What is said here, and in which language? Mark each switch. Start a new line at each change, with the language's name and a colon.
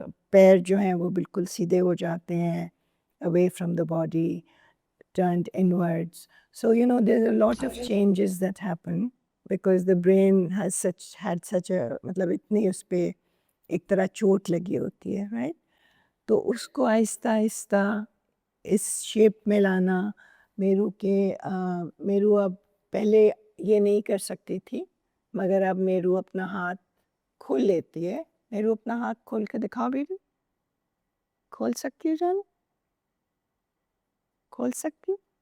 Urdu: پیر جو ہیں وہ بالکل سیدھے ہو جاتے ہیں،
English: away from the body, turned inwards. So, there's a lot of changes that happen because the brain had such a,
Urdu: مطلب اتنی اس پہ ایک طرح چوٹ لگی ہوتی ہے،
English: Right.
Urdu: تو اس کو آہستہ آہستہ اس شیپ میں لانا، میرو اب پہلے یہ نہیں کر سکتی تھی، مگر اب میرو اپنا ہاتھ کھول لیتی ہے. میرو اپنا ہاتھ کھول کے دکھاؤ بیٹی، کھول سکتی ہے جان، کھول سکتی.